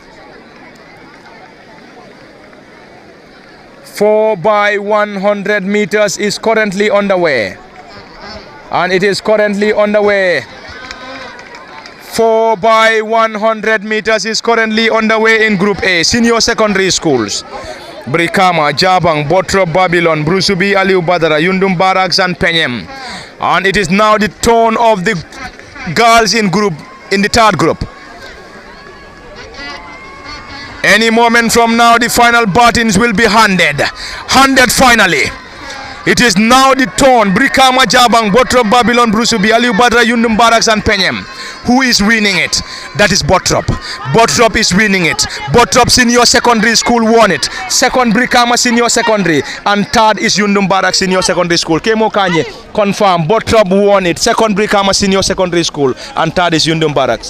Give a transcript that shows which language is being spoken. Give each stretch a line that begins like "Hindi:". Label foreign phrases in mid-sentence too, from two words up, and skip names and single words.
English: 4 by 100 meters is currently underway. And it is currently underway. 4 by 100 meters is currently underway in Group A, senior secondary schools. Brikama, Jabang, Bottrop, Babylon, Brusubi, Aliu Badara, Yundum Barracks and Penyem. And it is now the turn of the girls in the third group. Any moment from now the final buttons will be handed finally. It is now the turn. Brikama, Jabang, Bottrop, Babylon, Brusubi, Aliu Badara, Yundum Barracks and Penyem. Who is winning it? That is Bottrop. Bottrop is winning it. Bottrop Senior Secondary School won it. Second, Brikama Senior Secondary. And third is Yundum Barracks Senior Secondary School. Kemo Kanye, confirm. Bottrop won it. Second, Brikama Senior Secondary School. And third is Yundum Barracks.